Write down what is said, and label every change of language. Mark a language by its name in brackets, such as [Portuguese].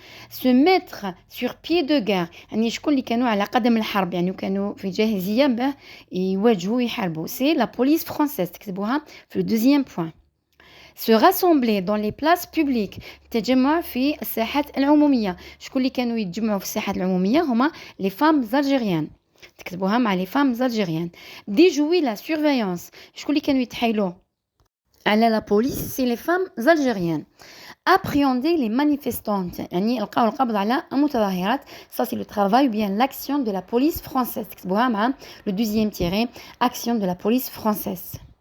[French] se mettre sur pied de guerre [Arabic] يعني شكون اللي كانوا على قدم الحرب يعني كانوا في جاهزية باه يواجهوا يحاربوا [French] c'est la police française [Arabic] تكتبوها في [French] le deuxième point se rassembler dans les places publiques [Arabic] تجمع في الساحات العمومية شكون اللي كانوا يتجمعوا في الساحات العمومية هما [French] les femmes algériennes [Arabic] تكتبوها مع [French] les femmes algériennes déjouer la surveillance [Arabic] شكون اللي كانوا يتحايلوا على [French] la police c'est les femmes algériennes appréhender les manifestantes. [Arabic] يعني لقاو القبض على المتظاهرات. [French] Ça c'est le travail ou bien l'action de la police française. [Arabic] تكتبوها مع [French] le deuxième tiret, action de la police française.